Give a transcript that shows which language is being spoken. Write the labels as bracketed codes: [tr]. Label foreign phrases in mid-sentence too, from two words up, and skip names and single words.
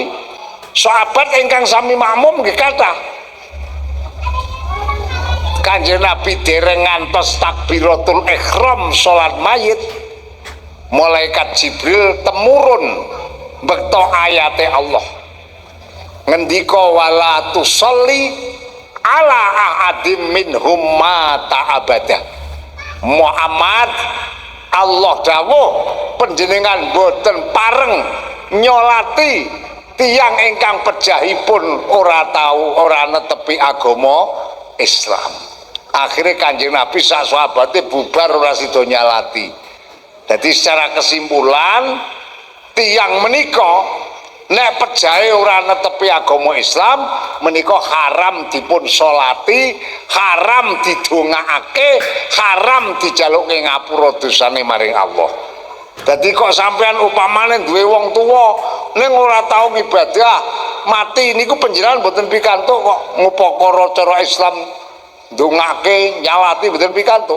[jv] Sahabat ingkang sami makmum nggih kathah. Kanjeng Nabi dereng ngantos takbiratul ihram salat mayit, malaikat Jibril temurun mbekta ayate Allah. [ar] Ngendika wala tusolli ala ahadim minhum mata abada. [jv] Muhammad, Allah dawuh panjenengan boten pareng nyolati tiyang ingkang pejahipun ora tahu ora netepi agama Islam. Akhirnya Kanjeng Nabi sak sahabate bubar ora sida nyalati. [id] Jadi secara kesimpulan [jv] tiyang menika nek pejahe ora netepi agama Islam menika haram dipun solati, haram didongakake, haram dijaluke ngapura dosane maring Allah. Jadi kok sampean upamane duwe wong tuwa ning ora tau ngibadah mati niku panjenengan mboten pikantuk kok ngupakara cara Islam ndongake nyalati mboten pikantuk.